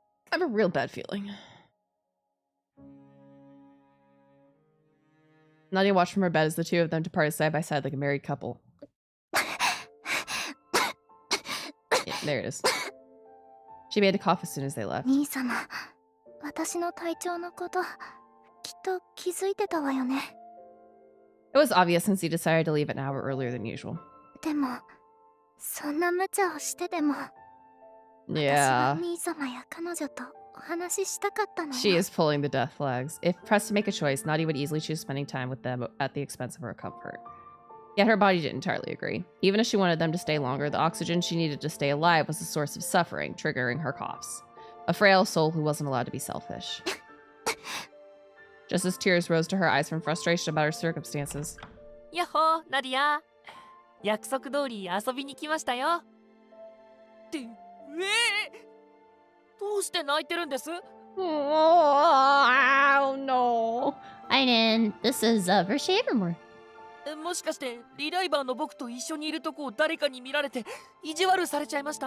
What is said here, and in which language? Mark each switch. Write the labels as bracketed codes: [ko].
[en] I have a real bad feeling. Nadia watched from her bed as the two of them departed side by side like a married couple. Yeah, there it is. She made a cough as soon as they left. [ja] 兄様、私の体調のこと、きっと気づいてたわよね。 [en] It was obvious since he decided to leave an hour earlier than usual. [ja] でも、そんな無茶をしてでも、私 [en] Yeah. [ja] は兄様や彼女とお話ししたかったのよ。 [en] She is pulling the death flags. If pressed to make a choice, Nadia would easily choose spending time with them at the expense of her comfort. Yet her body didn't entirely agree. Even if she wanted them to stay longer, the oxygen she needed to stay alive was a source of suffering, triggering her coughs. A frail soul who wasn't allowed to be selfish. Just as tears rose to her eyes from frustration about her circumstances. [ja] やっほー、ナディア。約束通り遊びに来ましたよ。って、どうして泣いてるんです？ [en] Oh no. Aiden, this is Virche Evermore. [ja] もしかしてリライバーの僕と一緒にいるとこを誰かに見られて意地悪されちゃいました？